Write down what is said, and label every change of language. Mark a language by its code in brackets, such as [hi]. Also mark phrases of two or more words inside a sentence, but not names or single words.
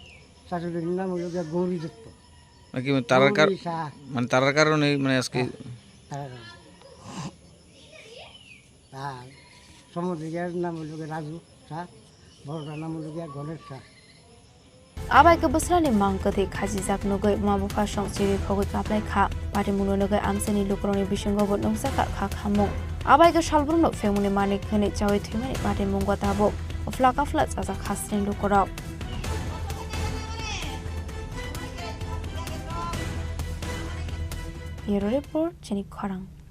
[bn] শাশুড়ির নাম হলো গৌরী দত্ত নাকি তারার মানে তারার কারণে মানে আজকে আর সমুদ্রের নাম হলো রাজু শাহ বড়টার নাম হলো গণেশ শাহ [trp] আবাই ke bosrani mangkati khaji jak nugai mabufa song chiri khogoi kaplai kha pati muno nugai amsani lukroni bisingo bo nongsa kha khamung abai ke salbrumno femuni manik khani chawi thimani pati mungwa tabo flaka fla chaja khasrin lukorok Bureau Report Chini Khorang